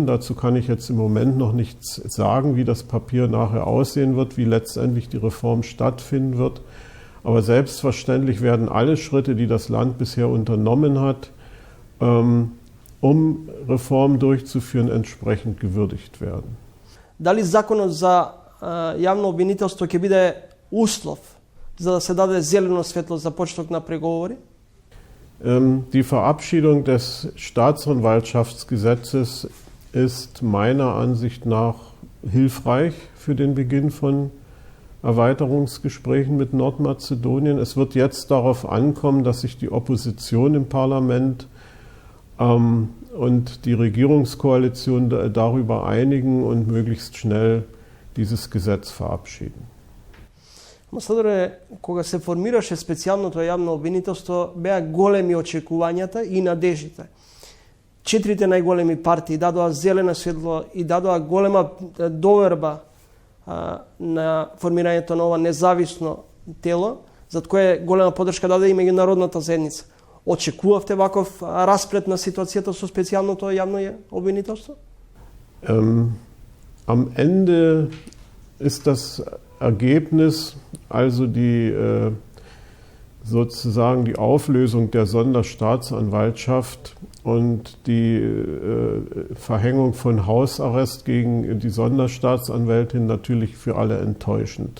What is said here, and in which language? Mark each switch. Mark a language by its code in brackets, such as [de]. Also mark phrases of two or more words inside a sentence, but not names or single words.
[de] Dazu kann ich jetzt im Moment noch nichts sagen, wie das Papier nachher aussehen wird, wie letztendlich die Reform stattfinden wird. Aber selbstverständlich werden alle Schritte, die das Land bisher unternommen hat, um Reformen durchzuführen, entsprechend gewürdigt werden. [mk] Дали законот за јавно обвинителство ќе биде услов за да се даде зелено светло за почеток на преговори? [de] Die Verabschiedung des Staatsanwaltschaftsgesetzes ist meiner Ansicht nach hilfreich für den Beginn von Erweiterungsgesprächen mit Nordmazedonien. Es wird jetzt darauf ankommen, dass sich die Opposition im Parlament und die Regierungskoalition darüber einigen und möglichst schnell dieses Gesetz verabschieden. [mk] Амбасадоре, кога се формираше специјалното јавно обвинителство, беа големи очекувањата и надежите. 4 најголеми партии дадоа зелено светло и дадоа голема доверба на формирањето на ова независно тело, за кое голема поддршка даде и меѓународната заедница. Очекувавте ваков расплет на ситуацијата со специјалното јавно обвинителство? [de] Am Ende ist das Ergebnis, also sozusagen die Auflösung der Sonderstaatsanwaltschaft und die Verhängung von Hausarrest gegen die Sonderstaatsanwältin natürlich für alle enttäuschend.